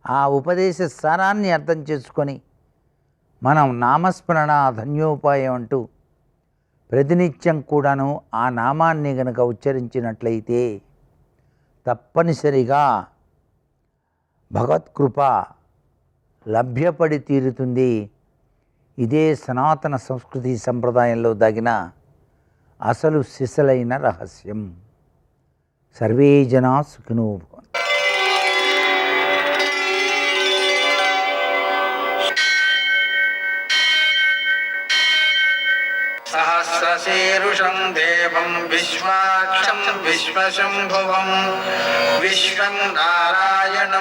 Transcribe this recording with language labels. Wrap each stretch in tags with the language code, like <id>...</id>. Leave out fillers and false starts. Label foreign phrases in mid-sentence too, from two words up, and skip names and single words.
<te>ఆ ఉపదేశ స్థానాన్ని అర్థం చేసుకొని మనం నామస్మరణ ధన్యోపాయం అంటూ ప్రతినిత్యం కూడాను ఆ నామాన్ని గనక ఉచ్చరించినట్లయితే తప్పనిసరిగా భగవత్కృప లభ్యపడి తీరుతుంది. ఇదే సనాతన సంస్కృతి సంప్రదాయంలో దాగిన అసలు సిసలైన రహస్యం.</te> <sa>సర్వే జనా సుఖినో భవంతు. सहस्रशीर्षं देवं विश्वाक्षं विश्वशम्भुवं विश्वं नारायणं</sa>